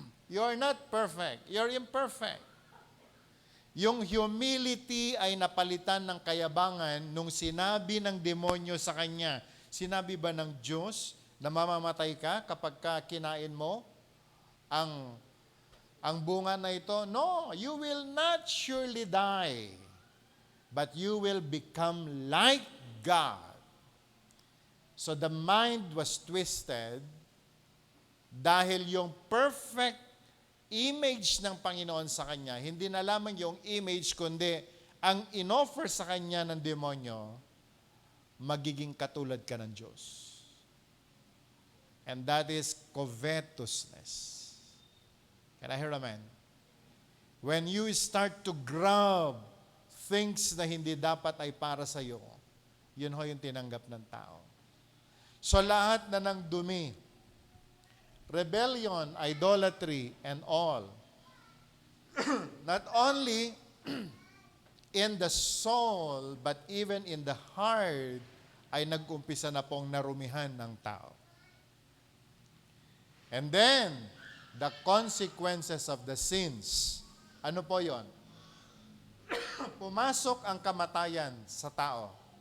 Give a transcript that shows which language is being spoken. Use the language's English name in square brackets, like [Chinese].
[English] You're not perfect. You're imperfect. [Filipino] Yung humility ay napalitan ng kayabangan nung sinabi ng demonyo sa kanya. Sinabi ba ng Diyos na mamamatay ka kapag kinain mo ang bunga na ito? [English] No, you will not surely die, but you will become like God. So the mind was twisted [Filipino] dahil yung perfect image ng Panginoon sa kanya, hindi na lamang yung image, kundi ang inoffer sa kanya ng demonyo, magiging katulad ka ng Diyos. [English] And that is covetousness. Can I hear amen? When you start to grab things [Filipino] na hindi dapat ay para sa iyo, yun ho yung tinanggap ng tao. So lahat na ng dumi, [English] rebellion, idolatry, and all, not only in the soul, but even in the heart, [Filipino] ay nag-umpisa na pong narumihan ng tao. [English] And then, the consequences of the sins. [Filipino] Ano po yon? Pumasok ang kamatayan sa tao.